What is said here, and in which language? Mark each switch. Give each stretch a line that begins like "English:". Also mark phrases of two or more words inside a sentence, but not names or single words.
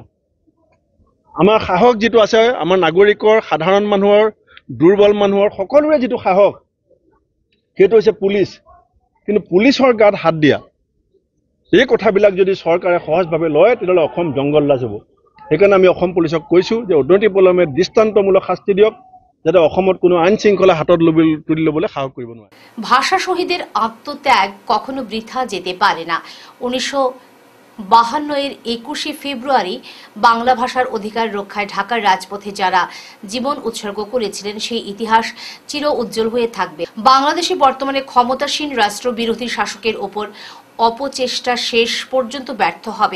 Assamese: আমাৰ সাহস যিটো আছে, আমাৰ নাগৰিকৰ, সাধাৰণ মানুহৰ, দুৰ্বল মানুহৰ সকলোৰে যিটো সাহস, সেইটো হৈছে পুলিচ। কিন্তু পুলিচৰ গাত হাত দিয়া, এই কথাবিলাক যদি চৰকাৰে সহজভাৱে লয় তেতিয়াহ'লে অসম জংগল লাজ হ'ব। সেইকাৰণে আমি অসম পুলিচক কৈছোঁ যে অনতি পলমে দৃষ্টান্তমূলক শাস্তি দিয়ক, যাতে অসমত কোনো আইন শৃংখলা হাতত তুলি ল'বলৈ সাহস কৰিব নোৱাৰে।
Bangla: ভাষা শহীদের আত্মত্যাগ কখনো বৃথা যেতে পারে না। 1952 21 ফেব্রুয়ারি বাংলা ভাষার অধিকার রক্ষায় ঢাকার রাজপথে যারা জীবন উৎসর্গ করেছিলেন সেই ইতিহাস চির উজ্জ্বল হয়ে থাকবে। বাংলাদেশে বর্তমানে ক্ষমতাসীন রাষ্ট্রবিরোধী শাসকের ওপর অপচেষ্টা শেষ পর্যন্ত ব্যর্থ হবে।